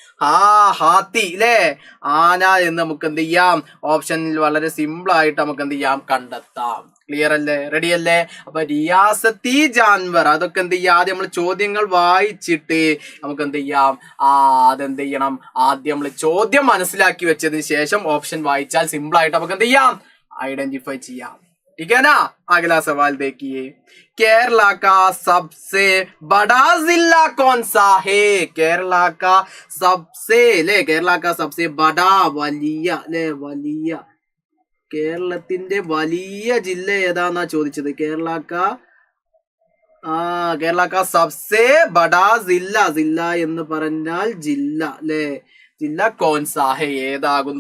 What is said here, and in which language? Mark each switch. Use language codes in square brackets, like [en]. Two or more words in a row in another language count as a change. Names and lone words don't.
[ml] ഹാത്തി അല്ലേ, ആന എന്ന് നമുക്ക് എന്ത് ചെയ്യാം, ഓപ്ഷനിൽ വളരെ സിമ്പിൾ ആയിട്ട് നമുക്ക് എന്ത് ചെയ്യാം, കണ്ടെത്താം. ക്ലിയർ അല്ലേ? റെഡി അല്ലേ? അപ്പൊ [hi] रियासती जानवर [ml] അതൊക്കെ എന്ത് ചെയ്യാം, ആദ്യം നമ്മൾ ചോദ്യങ്ങൾ വായിച്ചിട്ട് നമുക്ക് എന്ത് ചെയ്യാം, അതെന്ത് ചെയ്യണം, ആദ്യം നമ്മൾ ചോദ്യം മനസ്സിലാക്കി വെച്ചതിന് ശേഷം ഓപ്ഷൻ വായിച്ചാൽ സിമ്പിൾ ആയിട്ട് നമുക്ക് എന്ത് ചെയ്യാം, ഐഡന്റിഫൈ ചെയ്യാം. [hi] ठीक है ना? अगला सवाल देखिए, केरला का सबसे बड़ा जिला कौन सा है? केरला का सबसे ले, केरला का सबसे बड़ा വലിയ ले, [ml] വലിയ കേരളത്തിന്റെ വലിയ ജില്ല ഏതാന്നാ ചോദിച്ചത്. [hi] केरला का सबसे बड़ा ज़िला. [ml] ജില്ല എന്ന് പറഞ്ഞാൽ ജില്ല അല്ലേ, [hi] ज़िला कौन सा है [ml] ഏതാകുന്നു?